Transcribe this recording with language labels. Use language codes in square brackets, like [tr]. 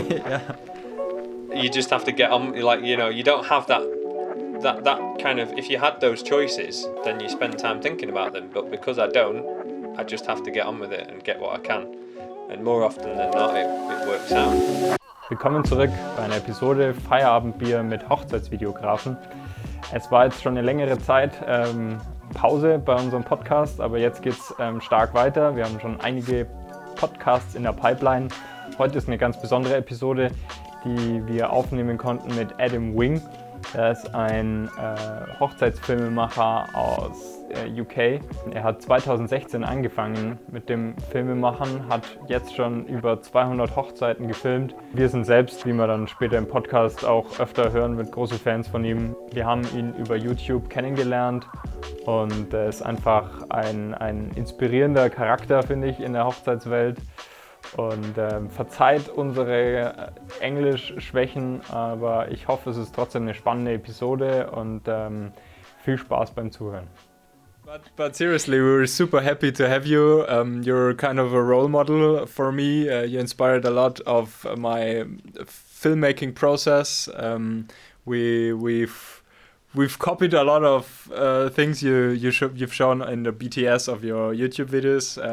[en] Yeah. you just have to get on, like, you know, you don't have that kind of, if you had those choices, then you spend time thinking about them, but because I don't, I just have to get on with it and get what I can. And more often than not, it works out. [de] Willkommen zurück bei einer Episode Feierabendbier mit Hochzeitsvideografen. Es war jetzt schon eine längere Zeit Pause bei unserem Podcast, aber jetzt geht es stark weiter. Wir haben schon einige Podcasts in der Pipeline. Heute ist eine ganz besondere Episode, die wir aufnehmen konnten mit Adam Wing. Er ist ein Hochzeitsfilmemacher aus UK. Er hat 2016 angefangen mit dem Filmemachen, hat jetzt schon über 200 Hochzeiten gefilmt. Wir sind selbst, wie wir dann später im Podcast auch öfter hören, mit große Fans von ihm. Wir haben ihn über YouTube kennengelernt und er ist einfach ein inspirierender Charakter, finde ich, in der Hochzeitswelt. Und verzeiht unsere Englisch-Schwächen, aber ich hoffe, es ist trotzdem eine spannende Episode und viel Spaß beim Zuhören. [en] But seriously, we're super happy to have you. You're kind of a role model for me. You inspired a lot of my filmmaking process. We've copied a lot of things you've shown in the BTS of your YouTube videos.